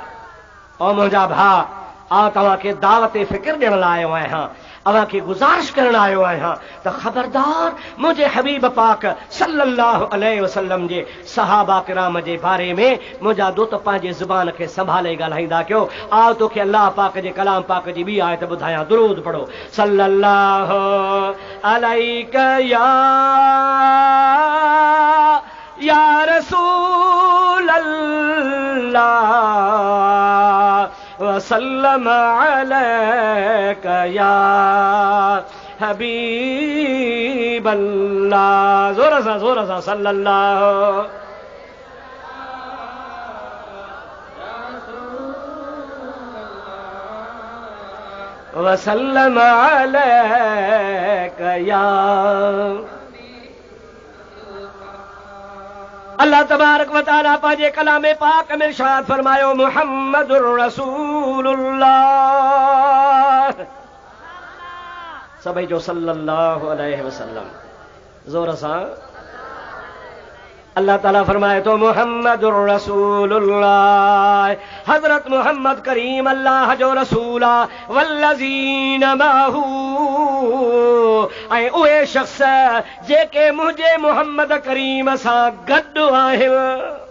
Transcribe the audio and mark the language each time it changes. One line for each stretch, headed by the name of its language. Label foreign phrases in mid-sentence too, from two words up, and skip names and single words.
Sindhi: ओ मुंहिंजा भाउ, आ तव्हांखे दावत फ़िक्र ॾियण लाइ आयो आहियां, अव्हांखे गुज़ारिश करण आयो आहियां त ख़बरदार मुंहिंजे हबीब पाक
Arabic: صلى الله عليه وسلم
Sindhi: जे सहाबा किराम जे बारे में मुंहिंजा दोस्त पंहिंजे ज़ुबान खे संभाले ॻाल्हाईंदा कयो। आओ तोखे अल्लाह पाक जे कलाम पाक जी ॿी आयत ॿुधायां, दुरूद पढ़ो।
Arabic: صلى الله عليك يا رسول الله وسلم عليك يا حبيب الله.
Sindhi: जोर सा
Arabic: صلى الله وسلم عليك يا.
Sindhi: अल्लाह तबारक व तआला पंहिंजे कलामे पाक में इरशाद फरमायो,
Arabic: محمد رسول الله.
Sindhi: सभई जो
Arabic: صلى الله عليه وسلم.
Sindhi: जोर सां अल्लाह ताला फरमाए तो
Arabic: محمد رسول الله,
Sindhi: हजरत मोहम्मद करीम अल्लाह जो रसूला,
Arabic: والذين معه,
Sindhi: ऐं उहे शख्स जेके मुंहिंजे मोहम्मद करीम सां गॾु आहिनि।